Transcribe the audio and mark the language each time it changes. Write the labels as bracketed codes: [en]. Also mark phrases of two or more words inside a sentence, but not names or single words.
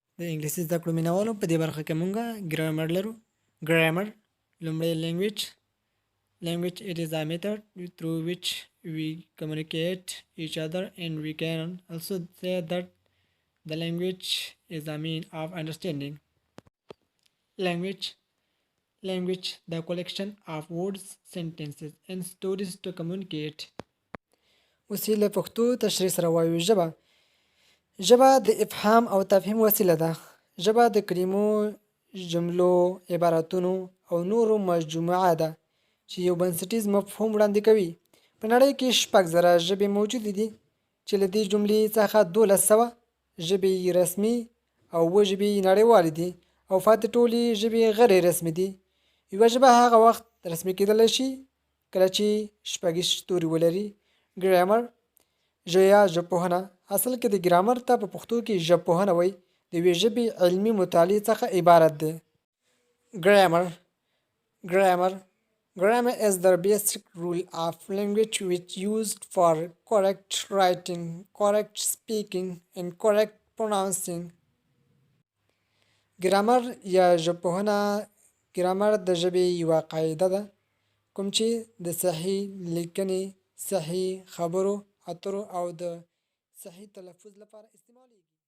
[ps] د انګلیسي زده کړو مینوالو په دې برخه کې مونږ ګرامر لرو. ګرامر لومړی [en] language it is a method through which we communicate each other, and we can also say that the language is a mean of understanding. Language the collection of words, sentences and stories to communicate. [ps] اوس له پښتو تشریح سره وایو. ژبه د افهام او تفهیم وسیله ده. ژبه د کلمو، جملو، عبارتونو او نورو مجموعه ده چې یو بنسټیز مفهوم وړاندې کوي. په نړۍ کې 6,000 ژبې موجودې دي چې له دې جملې څخه 1,200 ژبې رسمي او 7 ژبې نړیوالې دي او پاتې ټولې ژبې غیر رسمي دي. یوه ژبه هغه وخت رسمي کېدلی شي کله چې 6 ستوري ولري. ګرامر یا ژبپوهنه اصل کې د ګرامر ته په پښتو کې ژبپوهنه وایي. د یوې ژبې علمي مطالعې څخه عبارت دی. [en] Grammar is the basic rule of language which used for correct writing, correct speaking and correct pronouncing. [ps] ګرامر یا ژبپوهنه ګرامر د ژبې یوه قاعده ده کوم چې د صحیح لیکنې، صحیح خبرو اترو او د صحیح تلفظ لپاره استعمالیږي.